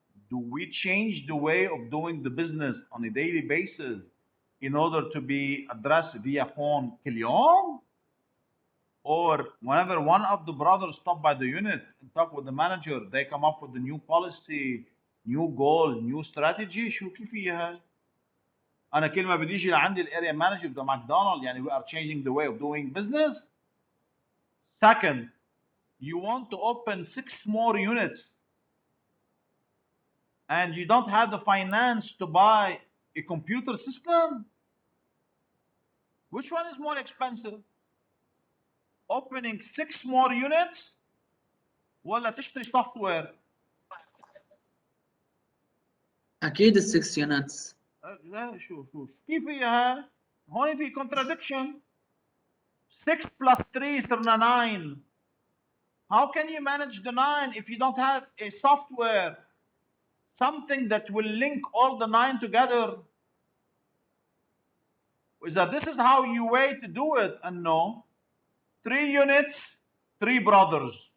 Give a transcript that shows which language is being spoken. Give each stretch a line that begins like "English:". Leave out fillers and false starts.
English: Do we change the way of doing the business on a daily basis in order to be addressed via phone
Arabic: كل يوم?
English: Or whenever one of the brothers stop by the unit and talk with the manager, they come up with a new policy, new goal, new strategy.
Arabic: شوفي فيها. أنا كل ما بدي يجي لعندي الاريا مانجر بتاع ماكدونالد يعني
English: we are changing the way of doing business. Second, you want to open 6 more units and you don't have the finance to buy a computer system. Which one is more expensive? Opening 6 more units
Arabic: ولا تشتري
English: software؟
Arabic: اكيد ال 6 units. لا شوف كيف فيها؟ هون في contradiction. 6 plus 3 صرنا 9.
English: How can you manage the 9 if you don't have a software, something that will link all the 9 together? Is that this is how you way to do it? And no, 3 units, 3 brothers.